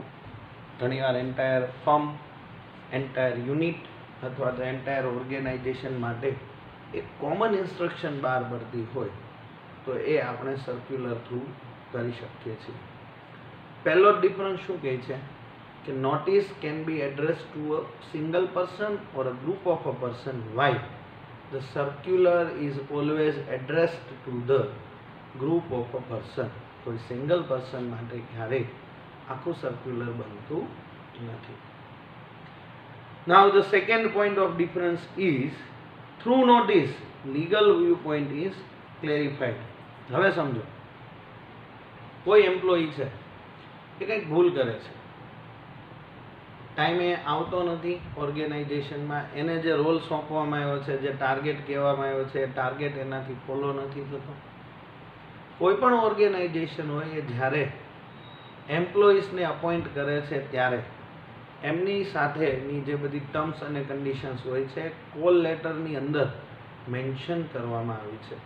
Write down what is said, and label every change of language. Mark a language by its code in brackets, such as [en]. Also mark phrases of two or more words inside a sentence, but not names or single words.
[gu] ઘણીવાર [en] entire firm, entire unit [gu] અથવા તો [en] entire organization [gu] માટે એક [en] common instruction [gu] બહાર પડતી હોય તો એ આપણે [en] circular through [gu] કરી શકીએ છીએ. પહેલો ડિફરન્સ શું કહે છે કે [en] notice can be addressed to a single person or a group of a person, while the circular is always addressed to the group of a person. [gu] કોઈ [en] single person [gu] માટે ક્યારેય આખું સર્ક્યુલર બનતું નથી. [en] Now the second point of difference is through notice legal viewpoint is clarified. [gu] હવે સમજો કોઈ એમ્પ્લોયી છે એ કંઈક ભૂલ કરે છે, ટાઈમે આવતો નથી ઓર્ગેનાઇઝેશનમાં, એને જે રોલ સોંપવામાં આવ્યો છે, જે ટાર્ગેટ કહેવામાં આવ્યો છે એ ટાર્ગેટ એનાથી ફોલો નથી થતો. કોઈ પણ ઓર્ગેનાઇઝેશન હોય એ જ્યારે એમ્પ્લોઈઝને અપોઇન્ટ કરે છે ત્યારે એમની સાથેની જે બધી ટર્મ્સ અને કન્ડિશન્સ હોય છે કોલ લેટરની અંદર મેન્શન કરવામાં આવી છે.